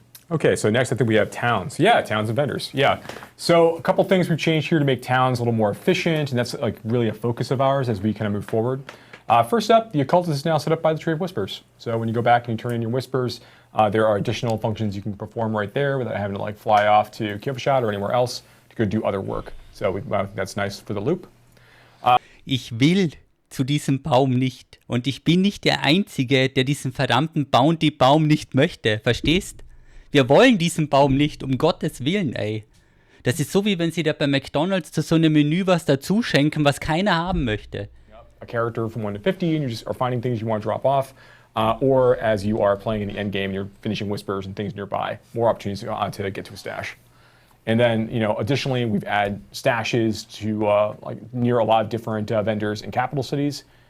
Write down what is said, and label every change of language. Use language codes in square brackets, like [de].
[en] Okay, so next I think we have towns. Yeah, towns and vendors. Yeah. So a couple things we've changed here to make towns a little more efficient, and that's like really a focus of ours as we kind of move forward. First up, the occultist is now set up by the Tree of Whispers. So when you go back and you turn in your whispers, there are additional functions you can perform right there without having to like fly off to Kyokushat or anywhere else to go do other work. So that's nice for the loop. [de] Ich will zu diesem Baum nicht. Und ich bin nicht der Einzige, der diesen verdammten Bounty-Baum nicht möchte. Verstehst? Wir wollen diesen Baum nicht, um Gottes Willen, ey. Das ist so, wie wenn sie da bei McDonald's zu so einem Menü was dazu schenken, was keiner haben möchte. [en] A character from 1 to 50, and you just are finding things you want to drop off, or as you are playing in the end game, you're finishing whispers and things nearby, more opportunities to get to a stash. And then, additionally, we've added stashes to near a lot of different vendors in capital cities.